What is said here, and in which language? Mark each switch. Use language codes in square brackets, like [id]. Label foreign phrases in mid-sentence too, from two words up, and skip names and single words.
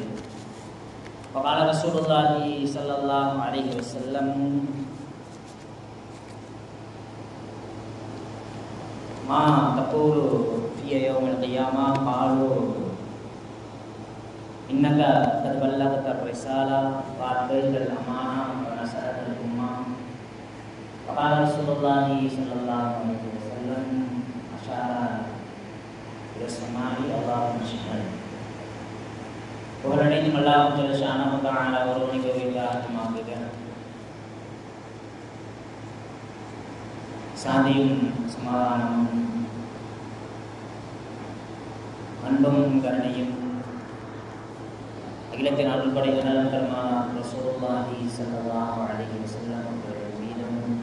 [ar] قال رسول الله صلى الله عليه وسلم ما تقول في يوم القيامة قالوا إنك قد بلغت الرسالة وأديت الأمانة ونصحت الأمة. قال رسول الله صلى الله عليه وسلم أشار إلى السماء اللهم شاهد. [ta] புகழனைத்தும் [ar] الله جل شأنه تعالى [ta] ஒருவனுக்கு உரித்தாகுக. சாந்தியும் சமாதானமும் அன்பும் கருணையும் அகிலத்தின் அருள்படை பெருமானார் [ar] رسول الله صلى الله عليه وسلم [ta] அவர்கள் மீதும்,